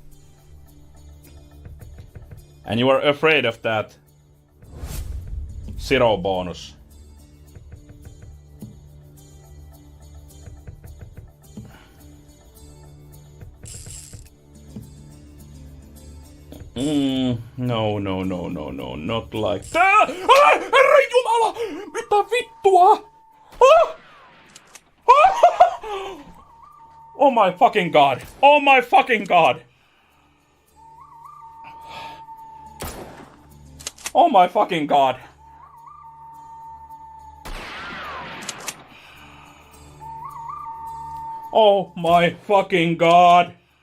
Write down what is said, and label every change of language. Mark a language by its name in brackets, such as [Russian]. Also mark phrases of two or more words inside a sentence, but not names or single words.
[English] And you are afraid of that 0 bonus. No, not like that. [Finnish] Herra Jumala! Mitä vittua? [English] Oh my fucking god! Oh my fucking god! Oh my fucking god! Oh my fucking god!